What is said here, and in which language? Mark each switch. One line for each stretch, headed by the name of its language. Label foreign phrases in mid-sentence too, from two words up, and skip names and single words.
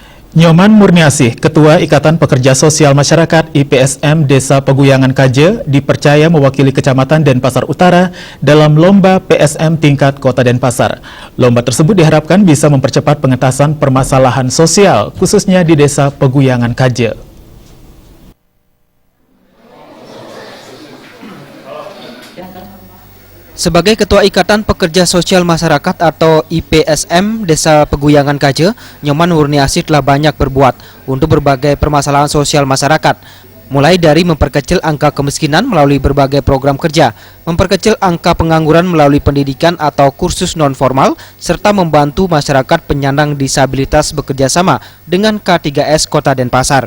Indonesian: Nyoman Murniasih, Ketua Ikatan Pekerja Sosial Masyarakat IPSM Desa Peguyangan Kaje, dipercaya mewakili Kecamatan Denpasar Utara dalam Lomba PSM tingkat Kota Denpasar. Lomba tersebut diharapkan bisa mempercepat pengentasan permasalahan sosial, khususnya di Desa Peguyangan Kaje. Sebagai Ketua Ikatan Pekerja Sosial Masyarakat atau IPSM Desa Peguyangan Kaje, Nyoman Murniasih telah banyak berbuat untuk berbagai permasalahan sosial masyarakat, mulai dari memperkecil angka kemiskinan melalui berbagai program kerja, memperkecil angka pengangguran melalui pendidikan atau kursus non-formal, serta membantu masyarakat penyandang disabilitas bekerja sama dengan K3S Kota Denpasar.